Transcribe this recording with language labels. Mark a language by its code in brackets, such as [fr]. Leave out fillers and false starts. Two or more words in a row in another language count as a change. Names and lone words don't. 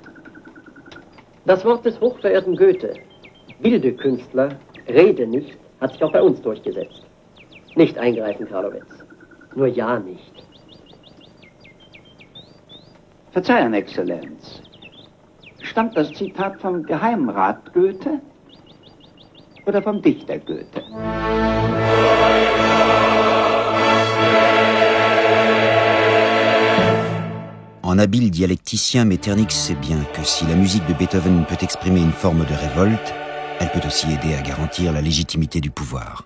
[de] Das Wort des hochverehrten Goethe. Bilde Künstler, rede nicht, hat sich auch bei uns durchgesetzt. Nicht eingreifen, Karlowitz. Nur ja nicht. Verzeihen, Exzellenz. Stammt das Zitat vom Geheimrat Goethe oder vom Dichter Goethe? [fr] En habile dialecticien, Metternich sait bien que si la musique de Beethoven peut exprimer une forme de révolte, elle peut aussi aider à garantir la légitimité du pouvoir.